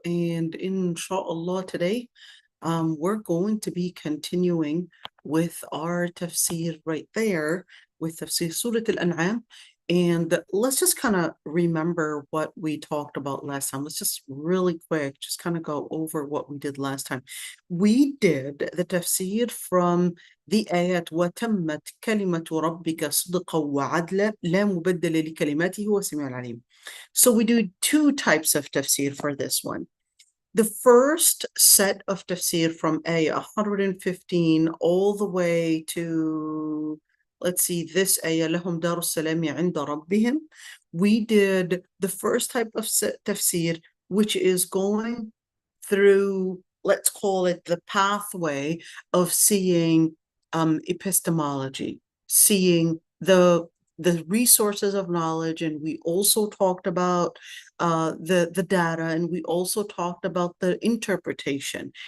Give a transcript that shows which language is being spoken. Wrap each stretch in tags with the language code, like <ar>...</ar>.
<en>And inshallah, today we're going to be continuing with our tafsir right there with tafsir Surah Al-An'am. And let's just kind of remember what we talked about last time. Let's just really quick, just kind of go over what we did last time. We did the tafsir from the ayat</en> <ar>وَتَمَّتْ كَلِمَةُ رَبِّكَ صِدْقًا وَعَدْلًا لَا مُبَدَّلَ لِكَلِمَاتِهِ وَسَمِيعٌ عَلِيمٌ.</ar> <en>So we do two types of tafsir for this one. The first set of tafsir from ayah 115 all the way to, let's see, this ayah,</en> <ar>لَهُمْ دَارُ السَّلَامِ عِنْدَ رَبِّهِمْ.</ar> <en>We did the first type of tafsir, which is going through, let's call it the pathway of seeing epistemology, seeing the resources of knowledge, and we also talked about the data, and we also talked about the interpretation,</en>